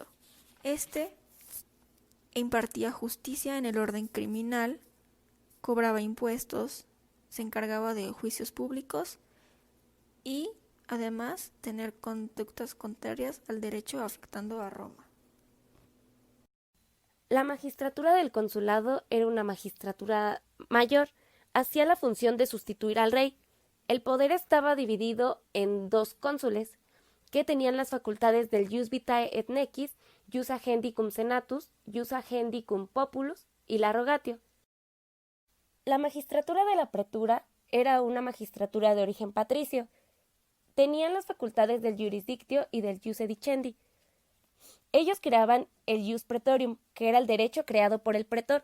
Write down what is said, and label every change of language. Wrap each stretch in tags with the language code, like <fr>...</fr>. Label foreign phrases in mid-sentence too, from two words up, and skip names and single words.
<es>Este impartía justicia en el orden criminal, cobraba impuestos, se encargaba de juicios públicos y además tener conductas contrarias al derecho afectando a Roma. La magistratura del consulado era una magistratura mayor, hacía la función de sustituir al rey. El poder estaba dividido en dos cónsules, que tenían las facultades del</es> <la>ius vitae et necis, ius agendi cum senatus, ius agendi cum populus</la> <es>y la rogatio. La magistratura de la pretura era una magistratura de origen patricio. Tenían las facultades del jurisdictio y del</es> <la>ius sedicendi.</la> <es>Ellos creaban el</es> <la>ius praetorium,</la> <es>que era el derecho creado por el pretor.</es>